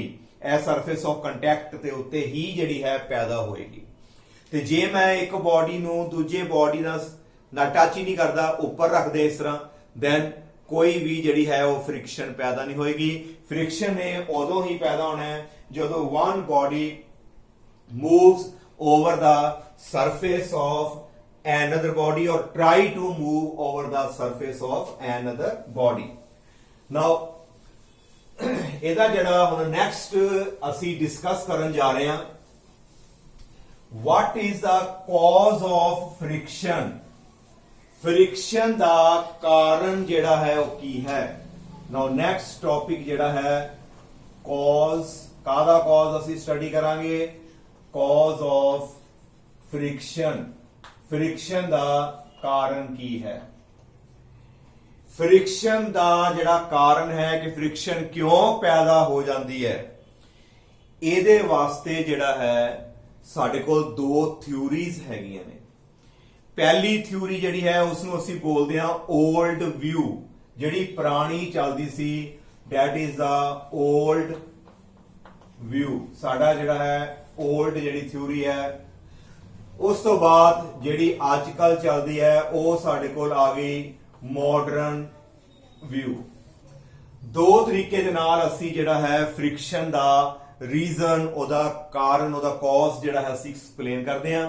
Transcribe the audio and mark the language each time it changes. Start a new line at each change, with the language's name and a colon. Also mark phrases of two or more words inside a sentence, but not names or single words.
Punjabi: ਇਹ
English: surface of contact
Punjabi: ਦੇ ਉੱਤੇ ਹੀ ਜਿਹੜੀ ਹੈ ਪੈਦਾ ਹੋਏਗੀ। ਤੇ ਜੇ ਮੈਂ ਇੱਕ ਬੋਡੀ ਨੂੰ ਦੂਜੇ ਬੋਡੀ ਨਾਲ ਟੱਚ ਹੀ ਨਹੀਂ ਕਰਦਾ, ਉੱਪਰ ਰੱਖਦੇ ਇਸ ਤਰ੍ਹਾਂ, ਦੈਨ ਕੋਈ ਵੀ ਜਿਹੜੀ ਹੈ ਉਹ ਫ੍ਰਿਕਸ਼ਨ ਪੈਦਾ ਨਹੀਂ ਹੋਏਗੀ। ਫ੍ਰਿਕਸ਼ਨ ਨੇ ਉਦੋਂ ਹੀ ਪੈਦਾ ਹੋਣਾ ਹੈ ਜਦੋਂ
English: one body moves over the surface of another body or try to move over the surface of another body।
Punjabi: now ਇਹਦਾ ਜਿਹੜਾ ਹੁਣ ਨੈਕਸਟ ਅਸੀਂ ਡਿਸਕਸ ਕਰਨ ਜਾ ਰਹੇ ਹਾਂ,
English: what is the cause of friction।
Punjabi: ਫ੍ਰਿਕਸ਼ਨ ਦਾ ਕਾਰਨ ਜਿਹੜਾ ਹੈ ਉਹ ਕੀ ਹੈ?
English: now next topic
Punjabi: ਜਿਹੜਾ ਹੈ ਕਾਜ਼, ਕਾਹਦਾ ਕਾਜ਼ ਅਸੀਂ ਸਟੱਡੀ ਕਰਾਂਗੇ?
English: cause of friction.
Punjabi: ਫ੍ਰਿਕਸ਼ਨ ਦਾ ਕਾਰਨ ਕੀ ਹੈ? ਫ੍ਰਿਕਸ਼ਨ ਦਾ ਜਿਹੜਾ ਕਾਰਨ ਹੈ ਕਿ ਫ੍ਰਿਕਸ਼ਨ ਕਿਉਂ ਪੈਦਾ ਹੋ ਜਾਂਦੀ ਹੈ, ਇਹਦੇ ਵਾਸਤੇ ਜਿਹੜਾ ਹੈ ਸਾਡੇ ਕੋਲ ਦੋ ਥਿਊਰੀਜ਼ ਹੈਗੀਆਂ ਨੇ। ਪਹਿਲੀ ਥਿਊਰੀ ਜਿਹੜੀ ਹੈ ਉਸ ਨੂੰ ਅਸੀਂ ਬੋਲਦੇ ਹਾਂ
English: old view,
Punjabi: ਜਿਹੜੀ ਪੁਰਾਣੀ ਚੱਲਦੀ ਸੀ,
English: that is the old view।
Punjabi: ਸਾਡਾ ਜਿਹੜਾ ਹੈ 올ਡ ਜਿਹੜੀ ਥਿਊਰੀ ਹੈ। ਉਸ ਤੋਂ ਬਾਅਦ ਜਿਹੜੀ ਅੱਜ ਕੱਲ ਚੱਲਦੀ ਹੈ ਉਹ ਸਾਡੇ ਕੋਲ ਆ ਗਈ
English: modern view.
Punjabi: ਦੋ ਤਰੀਕੇ ਦੇ ਨਾਲ ਅਸੀਂ ਜਿਹੜਾ ਹੈ ਫ੍ਰਿਕਸ਼ਨ ਦਾ ਰੀਜ਼ਨ, ਉਹਦਾ ਕਾਰਨ, ਉਹਦਾ ਕਾਜ਼ ਜਿਹੜਾ ਹੈ ਅਸੀਂ ਐਕਸਪਲੇਨ ਕਰਦੇ ਹਾਂ।